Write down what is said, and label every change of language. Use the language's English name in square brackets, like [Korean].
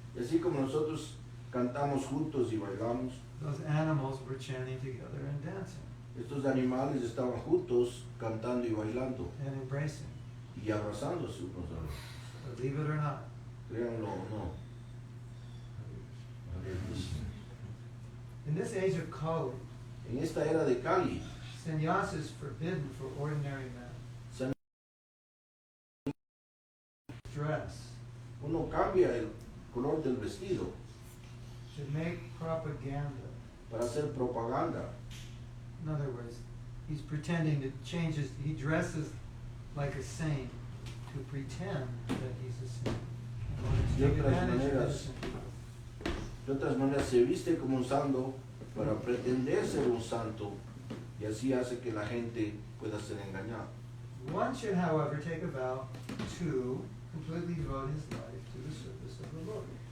[Spanish] Y así como nosotros cantamos juntos y bailamos, [English] those animals were chanting together and dancing [Spanish] estos animales estaban juntos cantando y bailando [English] and embracing, [Spanish] y abrazándose unos a otros. [English] believe it or not. [Spanish] Créanlo o no. [Sanskrit] Hare Krishna. [English] In this age of Kali, [Spanish] En esta era de Kali, [English] sannyasa is forbidden for ordinary men. Dress, [Spanish] uno cambia el color del vestido [English] to make propaganda. [Spanish] para hacer propaganda. [English] In other words, he's pretending to change his, he dresses like a saint to pretend that he's a saint. In order to take advantage of innocent people. [Spanish] De otras maneras, se viste como un santo para pretender ser un santo y así hace que la gente pueda ser engañada. [English] One should, however, take a vow to completely devote his life to the service of the Lord.